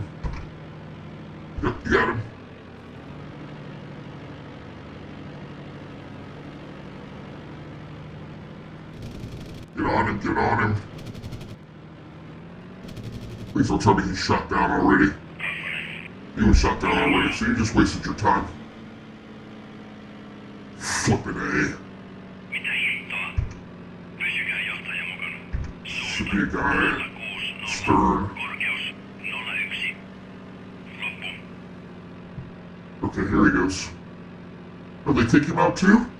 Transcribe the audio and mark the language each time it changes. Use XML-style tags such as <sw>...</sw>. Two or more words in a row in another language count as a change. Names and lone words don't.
<en>Yep, you got him. Get on him, get on him. Please don't tell me he's shot down already. He was shot down already, so you just wasted your time. Flippin' A.</en> <fi>Mitä hittoa? Pysykää johtaja mukana.</fi> <en>Should be a guy. 06. Stern.</en> <fi>Korkeus 01. Loppu.</fi> <en>Okay, here he goes. Oh, they take him out too?</en>